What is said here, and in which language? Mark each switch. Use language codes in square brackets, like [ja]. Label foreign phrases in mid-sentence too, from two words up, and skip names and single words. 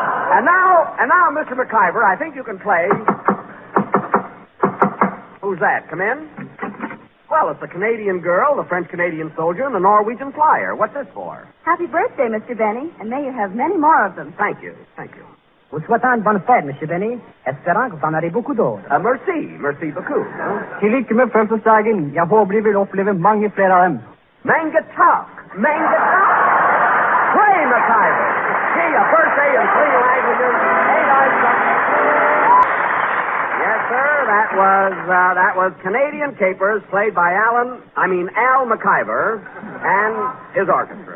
[en] And now, Mr. McIver, I think you can play... Who's that? Come in? Well, it's the Canadian girl, the French-Canadian soldier, and the Norwegian flyer. What's this for? Happy birthday, Mr. Benny, and may you have many more of them. Thank you. [fr] Vous souhaitez une bonne fête, Monsieur Benny. Espérant que vous en aurez beaucoup d'autres. Merci beaucoup. [sv] Till like med födelsedagen. Jag håper vi vill uppleva många fler av dem. [no] Mangatalk. [en] Play, McIver. Gee, a birthday in 3 languages. Ain't I something? Yes, sir. That was Canadian Capers played by Al McIver and his orchestra.